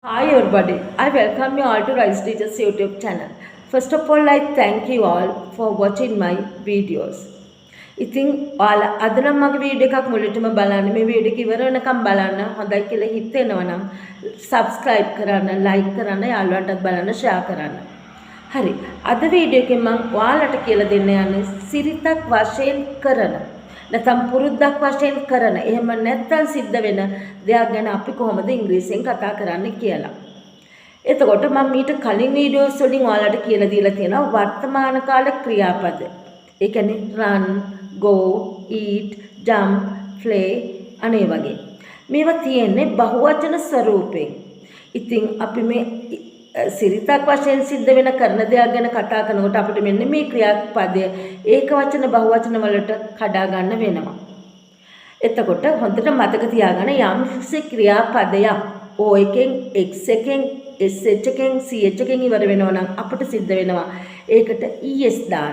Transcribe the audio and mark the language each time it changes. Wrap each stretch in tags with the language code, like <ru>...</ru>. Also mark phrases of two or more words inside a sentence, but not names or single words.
<en>Hi everybody, I welcome you all to Royce Teacher's YouTube channel. First of all, I thank you all for watching my videos.</en> <si>ඉතින් ඔයාලා අද නම් මගේ වීඩියෝ එකක් මුලටම බලන්න මේ වීඩියෝ එක ඉවර වෙනකම් බලන්න හොඳයි කියලා හිතෙනවා නම් subscribe කරන්න like කරන්න යාළුවන්ටත් බලන්න share කරන්න. හරි. අද වීඩියෝ එකෙන් මම ඔයාලට කියලා දෙන්න යන්නේ සිරිතක් වශයෙන් කරන නැත්නම් පුරුද්දක් වශයෙන් කරන එහෙම නැත්නම් සිද්ධ වෙන දෙයක් ගැන අපි කොහොමද ඉංග්‍රීසියෙන් කතා කරන්නේ කියලා. එතකොට මම මීට කලින් වීඩියෝස් වලින් ඔයාලට කියලා දීලා තියෙනවා වර්තමාන කාල ක්‍රියාපද. ඒ කියන්නේ</si> <en>run, go, eat, jump, play</en> <si>අනේ වගේ. මේවා තියෙන්නේ බහුවචන ස්වරූපයෙන්. ඉතින් අපි මේ සිරිතක් වශයෙන් සිද්ධ වෙන කරන දෙයක් ගැන කතා කරනකොට අපිට මෙන්න මේ ක්‍රියාපදය ඒකවචන බහුවචන වලට කඩා ගන්න වෙනවා. එතකොට හොඳට මතක තියාගන්න යම් ක්‍රියාපදයක් O එකෙන් X එකෙන් SH එකෙන් CH එකෙන් ඉවර වෙනවා නම් අපිට සිද්ධ වෙනවා ඒකට ES දාන්න.</si>